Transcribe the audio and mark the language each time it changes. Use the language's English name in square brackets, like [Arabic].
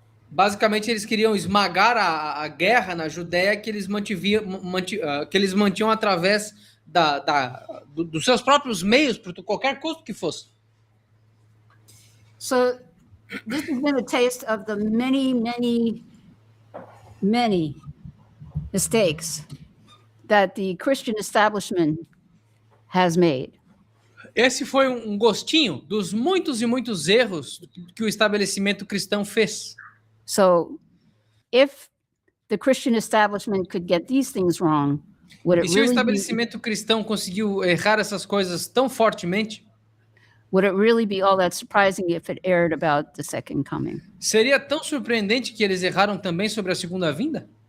[Portuguese] Basicamente, eles queriam esmagar a guerra na Judéia que eles mantinham através dos seus próprios meios, por qualquer custo que fosse. [English] So this has been a taste of the many, many, many mistakes that the Christian establishment has made. [Portuguese] Esse foi um gostinho dos muitos e muitos erros que o estabelecimento cristão fez. [English] So if the Christian establishment could get these things wrong, would [Portuguese] E [English] it [Portuguese] se o [English] really be, [Portuguese] estabelecimento cristão conseguiu errar essas coisas tão fortemente, [English] would it really be all that surprising if it erred about the second coming? [Portuguese] seria tão surpreendente que eles erraram também sobre a segunda vinda?